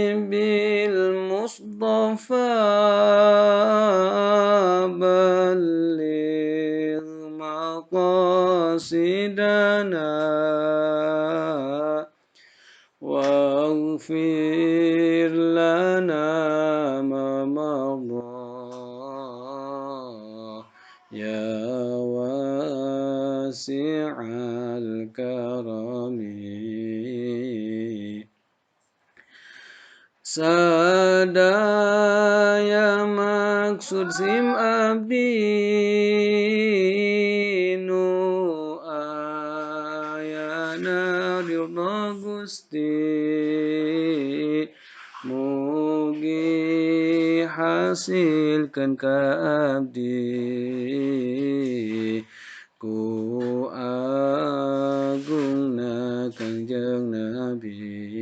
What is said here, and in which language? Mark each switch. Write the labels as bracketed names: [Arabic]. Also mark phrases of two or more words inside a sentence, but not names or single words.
[Arabic] بالمصطفى بلغ مقاصدنا واغفر لنا ما مضى يا واسع الكرم [Sundanese] Sadaya maksud sim abdi nu ayana ridha Gusti mugi hasilkan ka abdi ku agungna Kangjeng Nabi